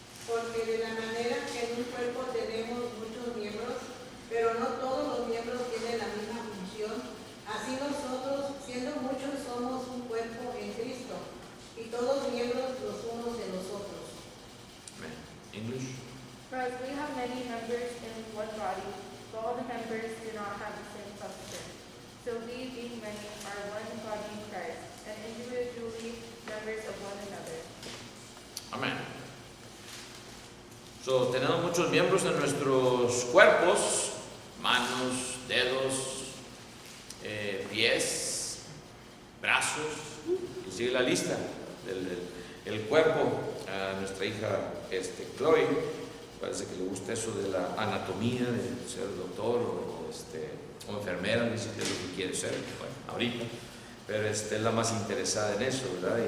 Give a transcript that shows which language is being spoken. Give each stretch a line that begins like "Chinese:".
Spanish: Porque de la manera que en un cuerpo tenemos muchos miembros, pero no todos los miembros tienen la misma función, así nosotros, siendo muchos, somos un cuerpo en Cristo, y todos miembros los unos de los otros.
English: English. For as we have many members in one body, but all the members do not have the same function. So we, being many, are one body in Christ, and individually members of one another.
Spanish: Amén. Tenemos muchos miembros en nuestros cuerpos, manos, dedos, pies, brazos, y sigue la lista del cuerpo. A nuestra hija Chloe parece que le gusta eso de la anatomía, de ser doctor o enfermera, dice que es lo que quiere ser, bueno, ahorita, pero es la más interesada en eso, ¿verdad?